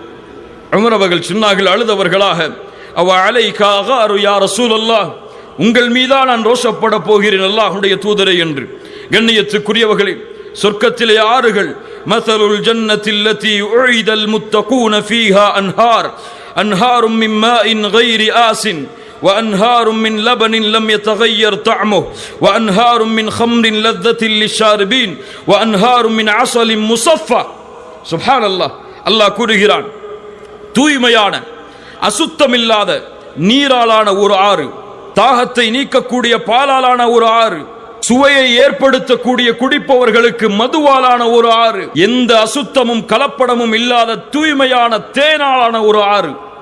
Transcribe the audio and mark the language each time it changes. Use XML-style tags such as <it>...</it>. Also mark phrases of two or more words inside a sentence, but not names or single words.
<ta>உமர் அவர்கள் சொன்னார்கள் அழுதவர்களாக,</ta> <ar>أوعليك أغار يا رسول الله,</ar> <ta>உங்கள் மீதா நான் ரோஷப்பட போகிறேன் அல்லாஹ்வுடைய தூதரே என்று. கண்ணியத்துக்குரியவர்களே, சொர்க்கத்திலே ஆறுகள்,</ta> <ar>مثل الجنة التي وعد المتقون فيها أنهار أنهار من ماء غير آسن وأنهار من لبن لم يتغير طعمه وأنهار من خمر لذة للشاربين وأنهار من عسل مصفى. سبحان الله.</ar> <ta>அல்லாஹ் கூறுகிறான், தூய்மையான அசுத்தமில்லாத நீராலான ஒரு ஆறு, தாகத்தை நீக்கக்கூடிய பாலாலான ஒரு ஆறு, சுவையை ஏற்படுத்தக்கூடிய குடிப்பவர்களுக்கு மதுவாலான ஒரு ஆறு, எந்த அசுத்தமும் கலப்படமும் இல்லாத தூய்மையான தேனாலான ஒரு ஆறு.</ta>